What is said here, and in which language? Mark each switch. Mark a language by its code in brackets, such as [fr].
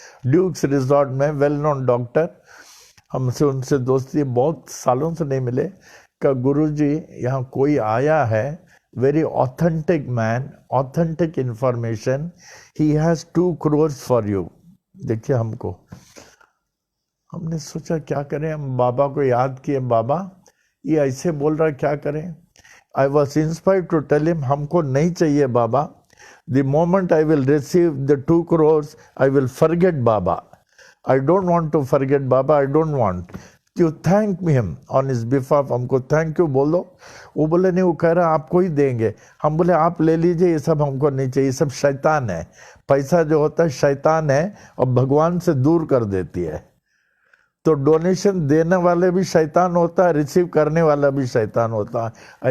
[hi] Dukes resort में [en] Well known doctor. [hi] हमसे उनसे दोस्ती, बहुत सालों से नहीं मिले, का गुरुजी यहाँ कोई आया है, [en] Very authentic man, authentic information, he has 2 crores for you. [hi] देखिए हमने सोचा क्या करें, हम बाबा को याद किए, बाबा ये ऐसे बोल रहा है, क्या करें। [en] I was inspired to tell him, [hi] हमको नहीं चाहिए बाबा, [en] the moment I will receive the 2 crores, I will forget Baba. I don't want to forget Baba. I don't want. You thank him on his behalf. [hi] हमको [en] thank you [hi] बोलो। वो बोले नहीं, वो कह रहा आपको ही देंगे। हम बोले आप ले लीजिए, ये सब हमको नहीं चाहिए, ये सब शैतान है। पैसा जो होता है शैतान है और भगवान से दूर कर देती है। तो डोनेशन देने वाले भी शैतान होता है, रिसीव करने वाला भी शैतान होता है।